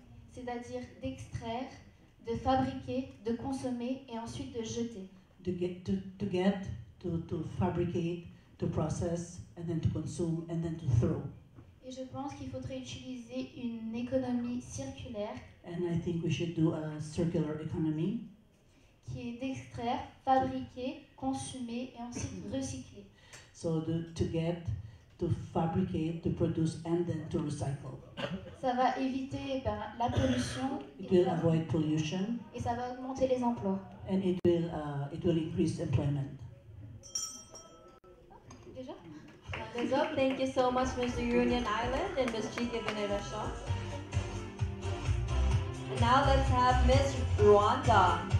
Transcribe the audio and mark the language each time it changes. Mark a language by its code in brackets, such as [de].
[fr] C'est-à-dire d'extraire, de fabriquer, de consommer et ensuite de jeter. [en] To fabricate, to process, and then to consume, and then to throw. [fr] Et je pense qu'il faudrait utiliser une économie circulaire. [en] And I think we should do a circular economy. [fr] Qui est d'extraire, fabriquer, consommer et ensuite recycler. [en] So to fabricate, to produce, and then to recycle. [fr] Ça va éviter la pollution. [en] It will avoid pollution. [fr] Et ça va augmenter les emplois. [en] And it will increase employment. [fr] Déjà? [en] Hands up. Thank you so much, Mr. Reunion Island and Ms. Chica Veneracion. And now let's have Miss Rwanda.